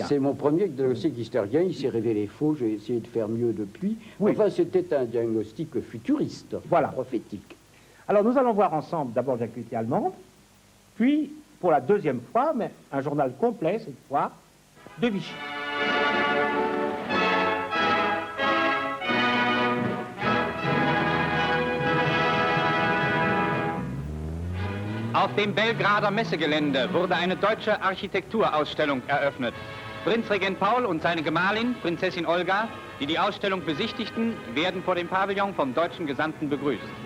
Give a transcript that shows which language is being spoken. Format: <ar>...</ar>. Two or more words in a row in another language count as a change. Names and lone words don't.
<fr>C'est mon premier diagnostic d'historien, il s'est révélé faux, j'ai essayé de faire mieux depuis. Oui. Enfin, c'était un diagnostic futuriste, voilà, prophétique. Alors, nous allons voir ensemble d'abord l'actualité allemande, puis, pour la deuxième fois, mais un journal complet, cette fois, de Vichy.</fr> <de>Auf dem Belgrader Messegelände wurde eine deutsche Architekturausstellung eröffnet. Prinzregent Paul und seine Gemahlin, Prinzessin Olga, die die Ausstellung besichtigten, werden vor dem Pavillon vom deutschen Gesandten begrüßt.</de>